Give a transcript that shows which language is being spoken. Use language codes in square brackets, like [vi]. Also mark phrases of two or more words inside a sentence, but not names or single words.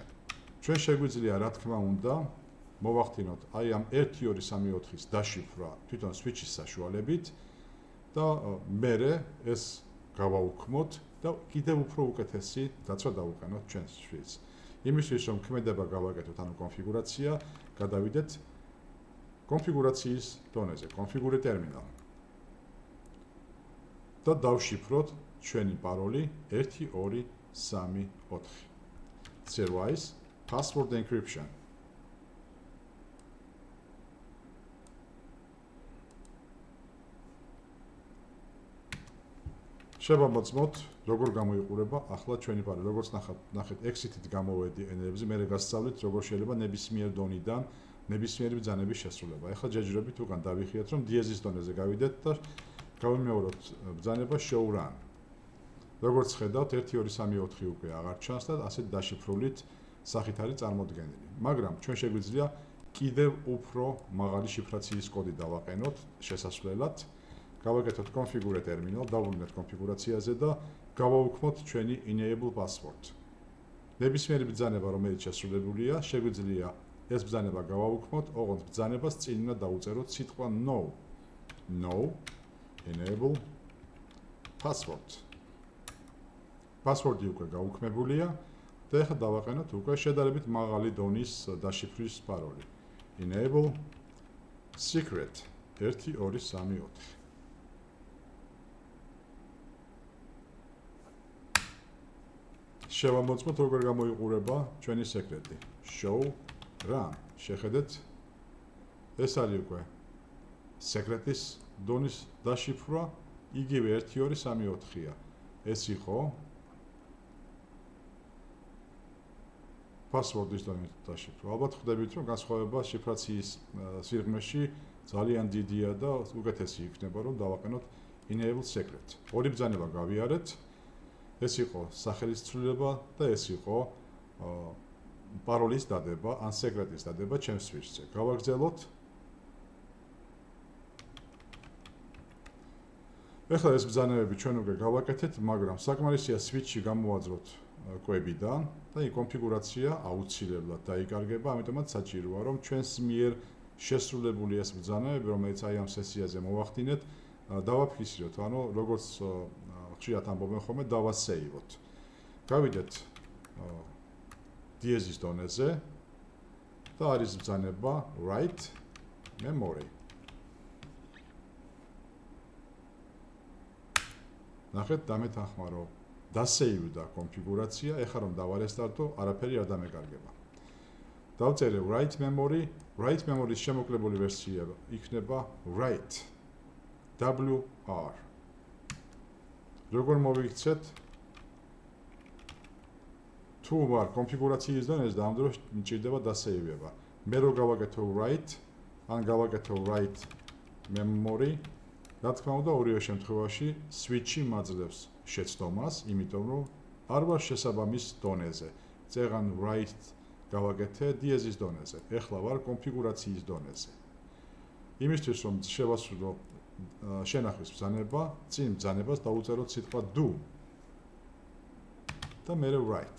[ka] ჩვენ შეგვიძლია რა თქმა უნდა მოვახდინოთ აი ამ 1234-ის დაშიფრვა თვითონ switch-ის საშუალებით და მერე ეს გავაუქმოთ და კიდევ უფრო უკეთესი დაცვა დავუყენოთ ჩვენს switch-ს. იმისთვის რომ ქმედება გავაკეთოთ ანუ კონფიგურაცია, გადავიდეთ კონფიგურაციის დონეზე, [en] configure terminal. [ka] და დავშიფროთ ჩვენი პაროლი 1234. [en] Service password encryption. [ka] შევამოწმოთ, როგორ გამოიყურება ახლა ჩვენი პაროლი. როგორც ნახეთ, exit-ით გამოვედი ენერგიებზე, მე გასწავლით, როგორ შეიძლება ნებისმიერ დონიდან ნებისმიერი ბრძანების შესრულება. ახლა ჯერჯერობით უკან დავიხიათ, რომ დიეზის დონეზე გავიდეთ და გავიმეოროთ ბრძანება [en] show run. [ka] როგორც ხედავთ, 1234 უკვე აღარ ჩანს და ასეთ დაშიფრულით სახით არის წარმოდგენილი. მაგრამ ჩვენ შეგვიძლია კიდევ უფრო მაღალი შიფრაციის კოდი დავაყენოთ შესასვლელად. გავაკეთოთ [en] configure terminal, [ka] დავუბრუნდეთ კონფიგურაციაზე და გავაუქმოთ ჩვენი [en] enable password. [ka] ნებისმიერი ბრძანება, რომელიც შესრულებულია, შეგვიძლია ეს ბრძანება გავაუქმოთ, ოღონდ ბრძანებას წინ უნდა დაუწეროთ სიტყვა no. [en] No enable password. [ka] Password-ი უკვე გაუქმებულია და ახლა დავაყენოთ უკვე შედარებით მაღალი დონის დაშიფვრის პაროლი. [en] Enable secret 1234. [ka] შევამოწმოთ როგორ გამოიყურება ჩვენი სეკრეტი. [en] Show run. [ka] შეხედეთ ეს არის უკვე სეკრეტის დონის დაშიფრვა, იგივე 1234-ია. ეს იყო password-ის დონის დაშიფრვა. ალბათ ხვდებით, რომ განსხვავება შიფრაციის სიღრმეში ძალიან დიდია და უკეთესი იქნება, რომ დავაყენოთ [en] enable secret. [ka] ორი ბრძანება გავიარეთ. ეს იყო სახელის ცვლილება და ეს იყო პაროლის დადება ან სეკრეტის დადება ჩემს switch-ზე. გავაგრძელოთ. ეხლა ეს ბრძანებები ჩვენ უკვე გავაკეთეთ, მაგრამ საკმარისია switch-ი გამოვაძროთ კვებიდან და იქ კონფიგურაცია აუცილებლად დაიკარგება, ამიტომაც საჭიროა რომ ჩვენს მიერ შესრულებული ეს ბრძანებები, რომელიც აი ამ სესიაზე მოვახდინეთ, დავაფიქსიროთ, ანუ როგორც ხშირად ამბობენ ხოლმე, დავასეივოთ. გავიდეთ დიეზის დონეზე და არის ბრძანება [en] write memory. [ka] ნახეთ, დამეთანხმა რომ დასეივდა კონფიგურაცია, ეხლა რომ დავარესტარტო, არაფერი არ დამეკარგება. დავწერე [en] write memory, write memory- [ka] ის შემოკლებული ვერსია იქნება [en] write WR. [ka] როგორ მოვიქცეთ? თუ ვარ კონფიგურაციის დონეზე და ამ დროს მჭირდება დასეივება. მე რო გავაკეთო write, ან გავაკეთო [en] write memory, [ka] რა თქმა უნდა, ორივე შემთხვევაში switch-ი მაძლევს შეცდომას, იმიტომ რომ არ ვარ შესაბამის დონეზე. წეგან write გავაკეთე დიეზის დონეზე. ეხლა ვარ კონფიგურაციის დონეზე. იმისთვის რომ შევასრულო შენახვის ბრძანება, წინ ბრძანებას დაუწეროთ სიტყვა do და მერე write.